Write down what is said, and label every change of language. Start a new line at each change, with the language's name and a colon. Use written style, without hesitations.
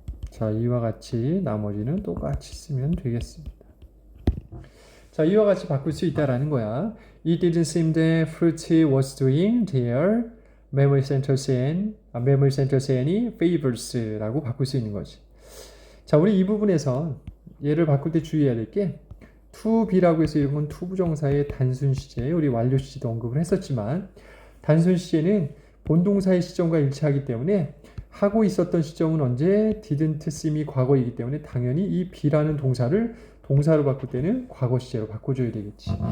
Korean: 자, 이와 같이 나머지는 똑같이 쓰면 되겠습니다. 자, 이와 같이 바꿀 수 있다라는 거야.
English: It didn't seem that Fruity was doing their memory centers any favors
Korean: 라고 바꿀 수 있는 거지. 자, 우리 이 부분에서 얘를 바꿀 때 주의해야 될 게 to be라고 해서 이런 건 to 부정사의 단순 시제, 우리 완료 시제도 언급을 했었지만 단순 시제는 본동사의 시점과 일치하기 때문에 하고 있었던 시점은 언제 didn't seem이 과거이기 때문에 당연히 이 be라는 동사를 동사로 바꿀 때는 과거 시제로 바꿔줘야 되겠지.